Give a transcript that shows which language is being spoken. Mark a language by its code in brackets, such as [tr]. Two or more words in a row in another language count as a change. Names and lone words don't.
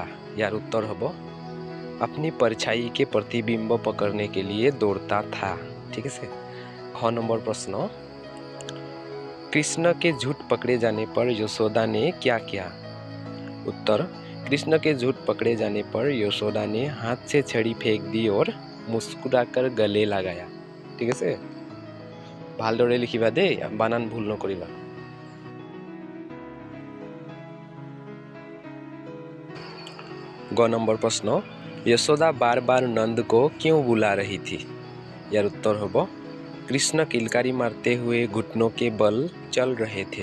[hi] यार उत्तर होबो अपनी परछाई के प्रतिबिंब पकड़ने के लिए दौड़ता था, ठीक है। 6 नंबर प्रश्न, कृष्ण के झूठ पकड़े जाने पर यशोदा ने क्या किया? उत्तर, कृष्ण के झूठ पकड़े जाने पर यशोदा ने हाथ से छड़ी फेंक दी और मुस्कुराकर गले लगाया। ठीक है, [as] ভালদৰে লিখিবা দেই, বানান ভুল নকৰিবা। [hi] ग नंबर प्रश्न, यशोदा बार बार नंद को क्यों बुला रही थी? यार उत्तर होगा, कृष्ण किलकारी मारते हुए घुटनों के बल चल रहे थे।